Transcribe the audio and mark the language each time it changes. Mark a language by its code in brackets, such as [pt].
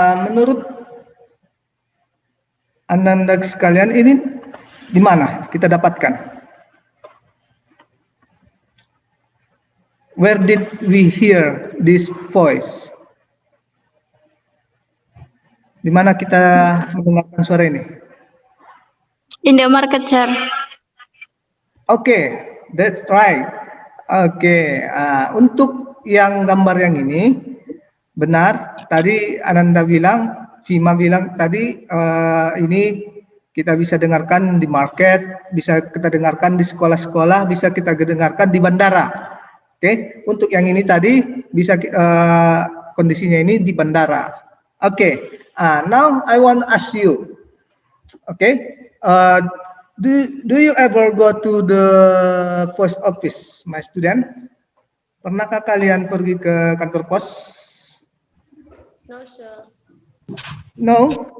[id] Menurut Ananda sekalian, ini di mana kita dapatkan? [en] Where did we hear this voice? [id] Di mana kita mendengarkan suara ini? [en] In the market, sir. Oke, that's right. [id] Oke, untuk yang gambar yang ini, benar. Tadi Ananda bilang, Vima bilang tadi, ini kita bisa dengarkan di market, bisa kita dengarkan di sekolah-sekolah, bisa kita dengarkan di bandara. Oke, untuk yang ini tadi bisa kondisinya ini di bandara. [en] Oke, now I want to ask you. Okay, do you ever go to the post office, my student? [id] Pernahkah kalian pergi ke kantor pos? [en] No, sir. No.